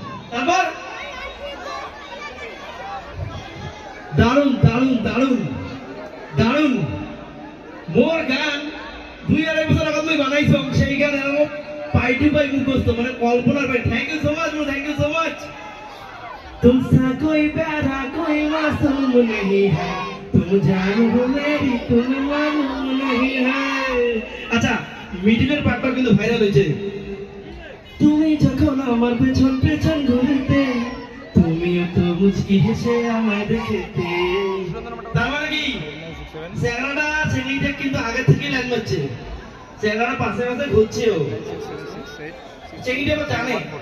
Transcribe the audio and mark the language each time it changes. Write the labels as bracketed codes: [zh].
[bn] তারপর দারুণ দারুণ দারুণ দারুণ মোর গান 2-2.5 বছর আগে তুমি বানাইছো, সেই গান এরকম পাই টু পাই মুখস্থ, মানে কল্পনার ভাই। [en] Thank you so much, thank you so much. [hi] तुमसा कोई प्यारा कोई मासूम नहीं है, तुम जानो हो मेरी तुम मालूम नहीं है। [bn] আচ্ছা মিডিলের পার্টটা কিন্তু ভাইরাল হয়েছে। তুমি যখন আমার পেছন পেছন ঘুরতে, তুমিও তো মুচকি হেসে আমায় দেখতে। তার মানে কি চ্যাংড়াটা ছেলেটা কিন্তু আগে থেকেই লাইন মারছে, চ্যাংড়াটা পাশে পাশে ঘুরছেও, ছেলেটা আবার জানে।